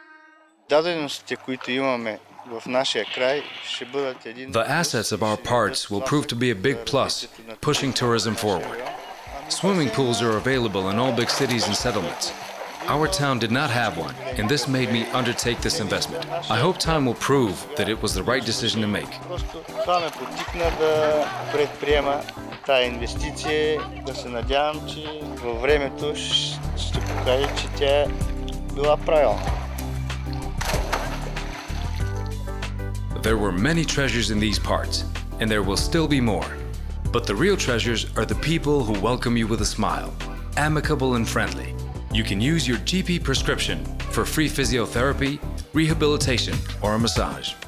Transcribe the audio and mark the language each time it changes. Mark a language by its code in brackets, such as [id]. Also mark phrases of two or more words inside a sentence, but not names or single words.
[en] The assets of our parts will prove to be a big plus, pushing tourism forward. Swimming pools are available in all big cities and settlements. Our town did not have one, and this made me undertake this investment. I hope time will prove that it was the right decision to make. [bg] Това ме потикна да предприема тая инвестиция, да се надявам, че във времето ще покаже, че тя е била правилна. [en] There were many treasures in these parts, and there will still be more. But the real treasures are the people who welcome you with a smile, amicable and friendly. You can use your GP prescription for free physiotherapy, rehabilitation, or a massage.